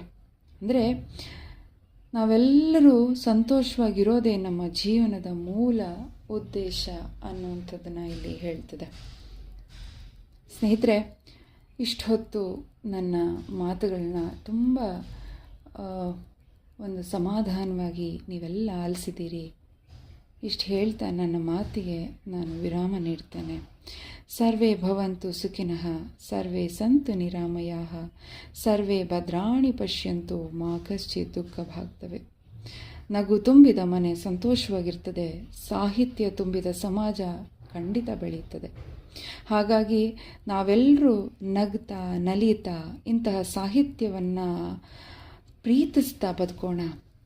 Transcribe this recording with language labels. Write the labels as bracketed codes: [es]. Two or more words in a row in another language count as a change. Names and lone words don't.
[kn] ಅಂದರೆ ನಾವೆಲ್ಲರೂ ಸಂತೋಷವಾಗಿರೋದೇ ನಮ್ಮ ಜೀವನದ ಮೂಲ ಉದ್ದೇಶ ಅನ್ನುವಂಥದ್ದನ್ನು ಇಲ್ಲಿ ಹೇಳ್ತದೆ. ಸ್ನೇಹಿತರೆ, ಇಷ್ಟು ಹೊತ್ತು ನನ್ನ ಮಾತುಗಳನ್ನ ತುಂಬ ಒಂದು ಸಮಾಧಾನವಾಗಿ ನೀವೆಲ್ಲ ಆಲಿಸಿದ್ದೀರಿ. ಇಷ್ಟು ಹೇಳ್ತಾ ನನ್ನ ಮಾತಿಗೆ ನಾನು ವಿರಾಮ ನೀಡ್ತೇನೆ. [sa] ಸರ್ವೇ ಭವಂತು ಸುಖಿನಃ, ಸರ್ವೇ ಸಂತು ನಿರಾಮಯಾಃ, ಸರ್ವೇ ಭದ್ರಾಣಿ ಪಶ್ಯಂತು ಮಾ ಕಶ್ಚಿತ್ ದುಃಖ ಭಾಗ್ತವೆ. [kn] ನಗು ತುಂಬಿದ ಮನೆ ಸಂತೋಷವಾಗಿರ್ತದೆ, ಸಾಹಿತ್ಯ ತುಂಬಿದ ಸಮಾಜ ಖಂಡಿತ ಬೆಳೆಯುತ್ತದೆ. ಹಾಗಾಗಿ ನಾವೆಲ್ಲರೂ ನಗ್ತಾ ನಲಿತಾ ಇಂತಹ ಸಾಹಿತ್ಯವನ್ನು ಪ್ರೀತಿಸ್ತಾ ಬದುಕೋಣ.